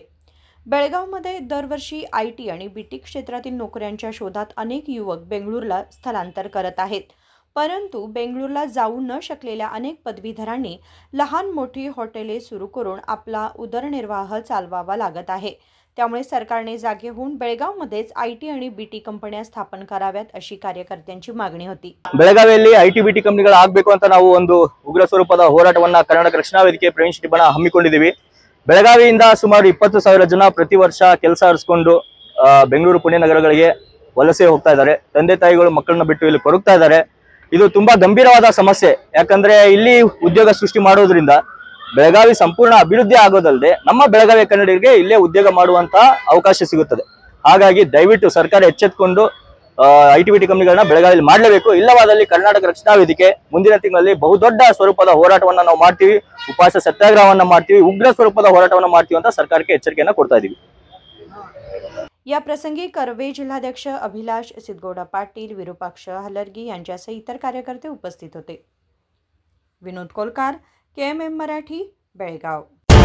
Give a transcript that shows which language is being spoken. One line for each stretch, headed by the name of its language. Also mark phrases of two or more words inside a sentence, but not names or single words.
Marathi: बेळगावमध्ये दरवर्षी आयटी आणि बीटी क्षेत्रातील नोकऱ्यांच्या शोधात अनेक युवक बेंगळूरला स्थलांतर करत आहेत। परंतु बेंगळूरला जाऊ न शकलेल्या अनेक पदवीधरांनी लहान मोठी हॉटेले सुरू करून आपला उदरनिर्वाह चालवावा लागत आहे। त्यामुळे सरकारने जागे होऊन बेळगावमध्येच आयटी आणि बीटी कंपन्या स्थापन कराव्यात अशी कार्यकर्त्यांची मागणी होती।
Kannada: ಬೆಳಗಾವಿಯಲ್ಲಿ ಐಟಿ ಬಿಟಿ ಕಂಪನಿಗಳು ಆಗಬೇಕು ಅಂತ ನಾವು ಒಂದು ಉಗ್ರ ಸ್ವರೂಪದ ಹೋರಾಟವನ್ನ ಕರ್ನಾಟಕ ರಕ್ಷಣಾ ವೇದಿಕೆ ಪ್ರವೀಣ್ ಶೆಟ್ಟಿ ಬಣ ಹಮ್ಮಿಕೊಂಡಿದ್ದೀವಿ। ಬೆಳಗಾವಿಯಿಂದ ಸುಮಾರು 20,000 ಜನ ಪ್ರತಿ ವರ್ಷ ಕೆಲಸ ಅರಸಿಕೊಂಡು ಬೆಂಗಳೂರು ಪುಣೆ ನಗರಗಳಿಗೆ ವಲಸೆ ಹೋಗ್ತಾ ಇದ್ದಾರೆ। ತಂದೆ ತಾಯಿಗಳು ಮಕ್ಕಳನ್ನ ಬಿಟ್ಟು ಇಲ್ಲಿ ಕೊರಗ್ತಾ ಇದ್ದಾರೆ। ಇದು ತುಂಬಾ ಗಂಭೀರವಾದ ಸಮಸ್ಯೆ। ಯಾಕಂದ್ರೆ ಇಲ್ಲಿ ಉದ್ಯೋಗ ಸೃಷ್ಟಿ ಮಾಡೋದ್ರಿಂದ ಬೆಳಗಾವಿ ಸಂಪೂರ್ಣ ಅಭಿವೃದ್ಧಿ ಆಗೋದಲ್ಲದೆ ನಮ್ಮ ಬೆಳಗಾವಿ ಕನ್ನಡಿಗರಿಗೆ ಇಲ್ಲೇ ಉದ್ಯೋಗ ಮಾಡುವಂತ ಅವಕಾಶ ಸಿಗುತ್ತದೆ। ಹಾಗಾಗಿ ದಯವಿಟ್ಟು ಸರ್ಕಾರ ಎಚ್ಚೆತ್ತುಕೊಂಡು ಐಟಿ ಬಿಟಿ ಕಂಪನಿಗಳನ್ನ ಬೆಳಗಾವಿಯಲ್ಲಿ ಮಾಡಲೇಬೇಕು। ಇಲ್ಲವಾದಲ್ಲಿ ಕರ್ನಾಟಕ ರಕ್ಷಣಾ ವೇದಿಕೆ ಮುಂದಿನ ತಿಂಗಳಲ್ಲಿ ಬಹುದೊಡ್ಡ ಸ್ವರೂಪದ ಹೋರಾಟವನ್ನ ನಾವು ಮಾಡ್ತೀವಿ, ಉಪವಾಸ ಸತ್ಯಾಗ್ರಹವನ್ನ ಮಾಡ್ತೀವಿ, ಉಗ್ರ ಸ್ವರೂಪದ ಹೋರಾಟವನ್ನ ಮಾಡ್ತೀವಿ ಅಂತ ಸರ್ಕಾರಕ್ಕೆ ಎಚ್ಚರಿಕೆಯನ್ನ ಕೊಡ್ತಾ ಇದ್ದೀವಿ।
Marathi: या प्रसंगी कर्वे जिल्हाध्यक्ष अभिलाष सिद्धगौडा पाटील, विरूपाक्ष हलर्गी यांच्यासह इतर कार्यकर्ते उपस्थित होते। विनोद कोलकार, KMM मराठी, बेळगाव।